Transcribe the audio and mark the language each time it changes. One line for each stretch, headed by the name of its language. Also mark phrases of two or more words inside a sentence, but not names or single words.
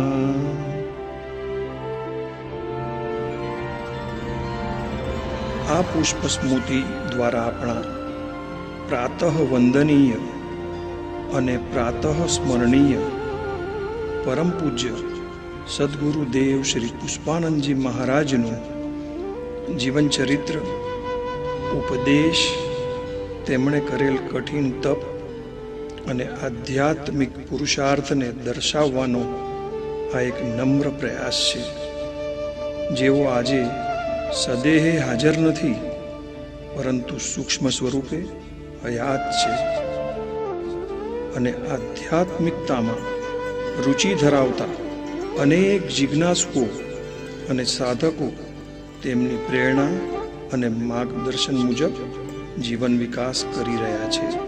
Gujarati: આ પુષ્પ સ્મૃતિ દ્વારા અપના પ્રાતઃ વંદનીય અને પ્રાતઃ સ્મરણીય પરમ પૂજ્ય સદ્ગુરુદેવ શ્રી પુષ્પાનંદજી महाराजનું જીવન ચરિત્ર, ઉપદેશ, તેમણે કરેલ કઠિન તપ અને આધ્યાત્મિક પુરુષાર્થને દર્શાવવાનો આ એક નમ્ર પ્રયાસ છે, જેઓ આજે સદેહે હાજર નથી પરંતુ સૂક્ષ્મ સ્વરૂપે હયાત છે અને આધ્યાત્મિકતામાં રુચિ ધરાવતા અનેક જિજ્ઞાસુઓ અને સાધકો તેમની પ્રેરણા અને માર્ગદર્શન મુજબ જીવન વિકાસ કરી રહ્યા છે.